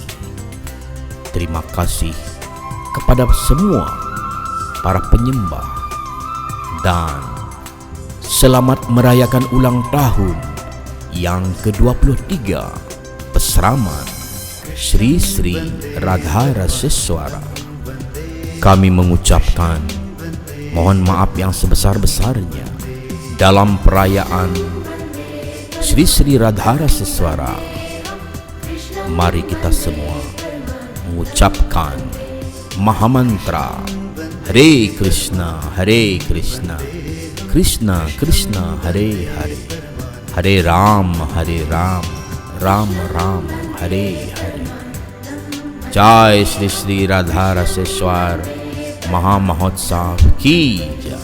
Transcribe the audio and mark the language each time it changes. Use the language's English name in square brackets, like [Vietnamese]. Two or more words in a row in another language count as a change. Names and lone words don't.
[Indonesian] Terima kasih kepada semua para penyembah dan selamat merayakan ulang tahun yang ke-23 pesraman Sri Sri Radharaseswara. Kami mengucapkan mohon maaf yang sebesar-besarnya dalam perayaan Sri Sri Radharaseswara. Mari kita semua mengucapkan Mahamantra [Sanskrit] Hare Krishna Hare Krishna Krishna Krishna Hare Hare, Hare Ram Ram Ram Hare Hare. [Hindi] Jai Sri Sri Radharaseswar Maha Mahotsav ki jai.